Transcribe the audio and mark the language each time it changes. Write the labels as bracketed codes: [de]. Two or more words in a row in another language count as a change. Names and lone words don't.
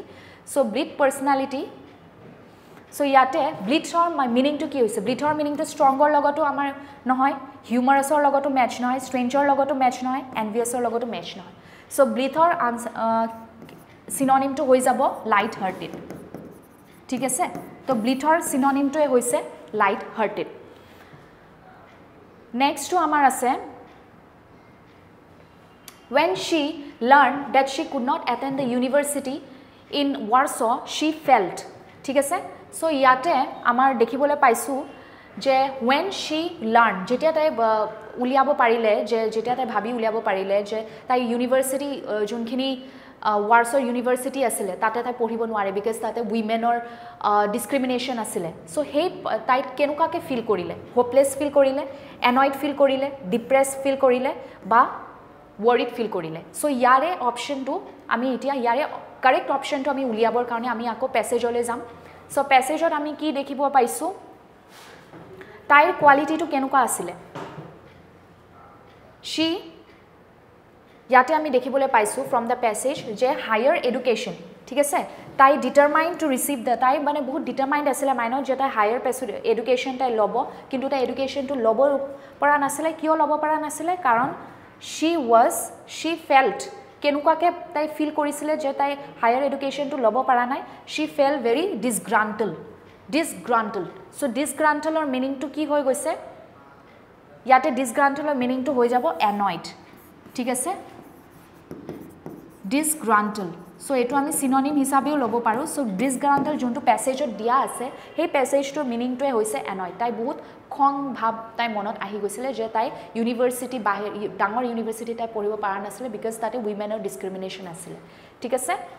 [as] সো [en] blithe personality [as] সো ইয়াতে ব্লিথৰ মিনিংটো কি হৈছে ব্লিথৰ মিনিংটো ষ্ট্ৰংৰ লগতো আমাৰ নহয় হিউমাৰাছৰ লগতো মেচ নহয় ষ্ট্ৰেঞ্জৰ লগতো মেচ নহয় এনভিয়াছৰ লগতো মেচ নহয় সো ব্লিথৰ সিনোনিমটো হৈ যাব [en] light hearted [as] ঠিক আছে তো ব্লিথৰ সিনোনিমটোৱে হৈছে [en] light hearted [as] নেক্সটটো আমাৰ আছে [en] when she learned that she could not attend the university in Warsaw she felt [as] ঠিক আছে সো ইয়াতে আমাৰ দেখিবলৈ পাইছো যে [en] when she learned [as] যেতিয়া তাই উলিয়াব পাৰিলে যে যেতিয়া তাই ভাবি উলিয়াব পাৰিলে যে তাই ইউনিভাৰ্সিটি যোনখিনি Warsaw University আছিল তাতে তাই পঢ়িব নোৱাৰে বিকজ তাতে উইমেনৰ ডিসক্ৰিমিনেশন আছিল সো হে তাই কেনুকাকে ফিল কৰিলে হোপলেছ ফিল কৰিলে এনয়েড ফিল কৰিলে ডিপ্ৰেস ফিল কৰিলে বা [en] worried feel [as] কৰিলে সো ইয়াৰে অপশনটো আমি এতিয়া ইয়াৰে কারেক্ট অপশনটো আমি উলিয়াবৰ কাৰণে আমি আকৌ প্যাসেজলৈ যাম সো প্যাসেজত আমি কি দেখিব পাইছো তাইৰ কোৱালিটিটো কেনুকা আছিল she ইয়াতে আমি দেখিবলৈ পাইছো [en] from the passage [as] যে [en] higher education [as] ঠিক আছে তাই [en] determined to receive the [as] তাই মানে বহুত ডিটাৰমাইন্ড আছিল মাইনত যে তাই [en] higher education [as] তাই লব কিন্তু তাই এডুকেশনটো লব পৰা নাছিল কিয় লব পৰা নাছিল কাৰণ [en] she felt [as] কেনুকাকে তাই ফিল কৰিছিল যে তাই [en] higher educationটো [as] লব পৰা নাই [en] she felt very disgruntled so [as] disgruntleৰ মিনিংটো কি হৈ গৈছে ইয়াতে disgruntleৰ মিনিংটো হৈ যাব annoyed ঠিক আছে disgruntled সো এটো আমি সিনোনিম হিচাপেও লব পাৰো সো disgruntled যোনটো প্যাসেজত দিয়া আছে সেই প্যাসেজটোৰ মিনিংটোৱে হৈছে annoyed তাই বহুত খং ভাব তাই মনত আহি গৈছিল যে তাই ইউনিভাৰ্সিটি বাহিৰ ডাঙৰ ইউনিভাৰ্সিটি তাই পঢ়িব পৰা নাছিল বিকজ তাতে উইমেনৰ ডিসক্ৰিমিনেশন আছিল ঠিক আছে